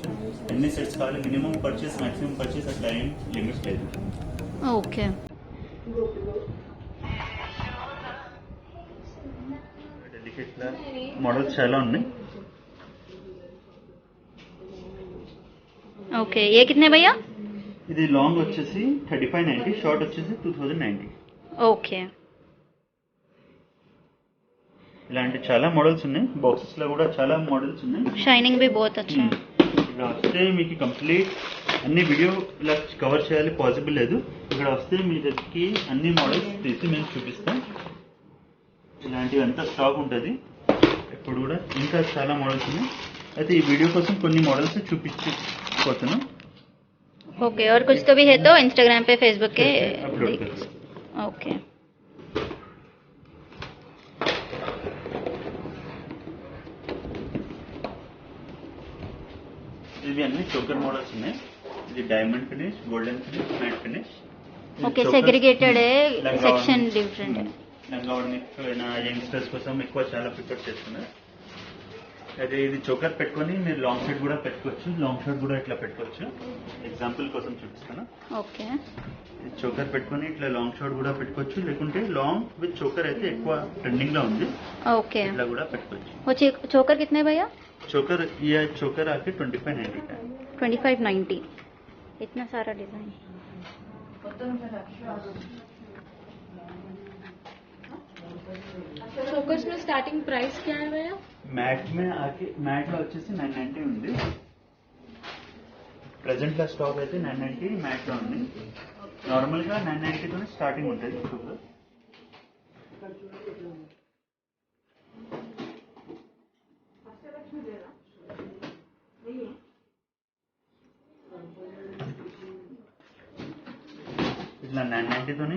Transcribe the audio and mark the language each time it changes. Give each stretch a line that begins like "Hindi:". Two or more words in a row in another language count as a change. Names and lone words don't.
Telugu: ఎన్ని సెట్స్ కావాలి,
English: minimum purchase, maximum purchase,
Telugu: అట్లా ఏం లిమిట్ లేదు. ఓకే.
English: delicate models
Telugu: చాలా ఉన్నాయి. ఓకే,
Hindi: ये कितने भैया?
Telugu: ఇది లాంగ్ వచ్చేసి 3590, షార్ట్ వచ్చేసి 2090. ఓకే, ఇలాంటి చాలా మోడల్స్ ఉన్నాయి. బాక్సెస్ లో కూడా చాలా మోడల్స్ ఉన్నాయి.
Hindi: शाइनिंग भी बहुत अच्छा है.
Telugu: ఇక్కడ వస్తే మీకు కంప్లీట్ అన్ని వీడియో ఇలా కవర్ చేయాలి పాసిబుల్ లేదు. ఇక్కడ వస్తే మీ దగ్గరికి అన్ని మోడల్స్ తీసి మేము చూపిస్తాం. ఇలాంటివి అంతా స్టాక్ ఉంటుంది ఎప్పుడు కూడా. ఇంకా చాలా మోడల్స్ ఉన్నాయి. అయితే ఈ వీడియో కోసం కొన్ని మోడల్స్ చూపించిపోతున్నాం.
Hindi: ओके, और कुछ तो भी है तो इंस्टाग्राम पे, फेसबुक के.
Telugu: అప్లోడ్ చేస్తాం.
Hindi: ओके,
Telugu: ఇవి అన్ని
English: choker models
Telugu: ఉన్నాయి.
English: ఇది diamond finish, golden finish, matte finish.
Hindi: ओके, सेग्रीगेटेड है,
English: section different
Hindi: है.
Telugu: లంగావని యంగ్స్టర్స్ కోసం ఎక్కువ చాలా ప్రిఫర్ చేస్తున్నారు. అయితే ఇది చోకర్ పెట్టుకొని మీరు
English: long shirt
Telugu: కూడా పెట్టుకోవచ్చు.
English: long shirt
Telugu: కూడా ఇట్లా పెట్టుకోవచ్చు. ఎగ్జాంపుల్ కోసం చూపిస్తాను.
Hindi: ओके,
Telugu: చోకర్ పెట్టుకొని ఇట్లా
English: long shirt
Telugu: కూడా పెట్టుకోవచ్చు. లేకుంటే
English: long with choker
Telugu: అయితే ఎక్కువ ట్రెండింగ్ లో ఉంది.
Hindi: ओके.
Telugu: ఇట్లా కూడా పెట్టుకోవచ్చు.
Hindi: वो चोकर कितने भैया? చోకర్ ये चोकर आके 2590 का है. 2590. इतना सारा डिजाइन. चोकर्स में
English: starting price
Hindi: क्या है भैया? मैट में आके
Telugu: మ్యాట్ లో వచ్చేసి 990 ఉంది. ప్రెసెంట్ లో స్టాక్ అయితే 990 మ్యాట్ లో ఉంది. నార్మల్ గా 990 తోనే స్టార్టింగ్ ఉంటుంది చోకర్. ఇట్లా 990 తోనే.